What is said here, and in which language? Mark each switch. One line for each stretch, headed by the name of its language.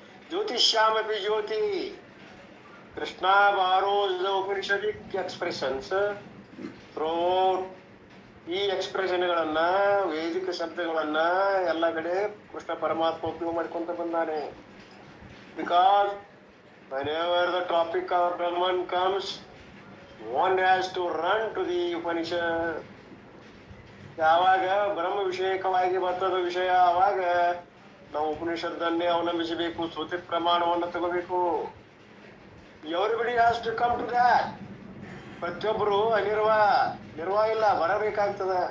Sanskrit: ಜ್ಯೋತಿಷ್ಯಾಮಪಿ Jyothi.
English: Krishna borrows the Upanishadic expressions throughout.
Kannada: ಈ ಎಕ್ಸ್ಪ್ರೆಷನ್ಗಳನ್ನ, ವೇದಿಕ ಶಬ್ದಗಳನ್ನ ಎಲ್ಲ ಕಡೆ ಕೃಷ್ಣ ಪರಮಾತ್ಮ ಉಪಯೋಗ ಮಾಡಿಕೊಂತ ಬಂದಾನೆ.
English: Because whenever the topic of Brahman comes, one has to run to the Upanishad.
Kannada: ಯಾವಾಗ ಬ್ರಹ್ಮ ವಿಷಯಕವಾಗಿ ಬರ್ತದ ವಿಷಯ, ಆವಾಗ ನಾವು ಉಪನಿಷತ್ತನ್ನೇ ಅವಲಂಬಿಸಬೇಕು, ಶ್ರುತಿ ಪ್ರಮಾಣವನ್ನು ತಗೋಬೇಕು.
English: Everybody has to come to that.
Kannada: ಪ್ರತಿಯೊಬ್ಬರು ನಿರ್ವಾಹ ಇಲ್ಲ, ಬರಬೇಕಾಗ್ತದ.